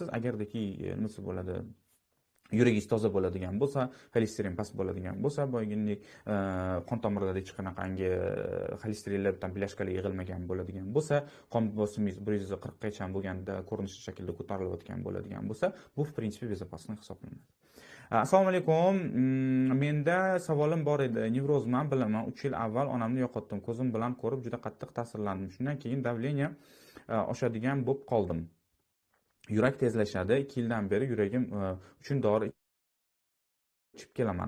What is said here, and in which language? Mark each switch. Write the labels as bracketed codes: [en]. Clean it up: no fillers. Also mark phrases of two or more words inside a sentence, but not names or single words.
[uz] Agardiki nimasi bo'ladi, yuragingiz toza bo'ladigan bo'lsa, xolesterin past bo'ladigan bo'lsa, boyginlik qon tomirlarida hech qanaqangi xolesterinlar bilan plyashkalar yig'ilmagan bo'ladigan bo'lsa, qon bosimingiz 140 gacha bo'lganda ko'rinishli shaklda ko'tarilayotgan bo'ladigan bo'lsa, bu [ru] в принципе безопасный [uz] hisoblanadi. Assalomu alaykum. Menda savolim bor edi. Nevrozman, bilaman. 3 yil avval onamni yo'qotdim. Ko'zim bilan ko'rib juda qattiq ta'sirlandim. Shundan keyin davleniya oshadigan bo'lib qoldim. Yurak tezlashadi. 2 yildan beri yuragim uchun dori ichib kelaman.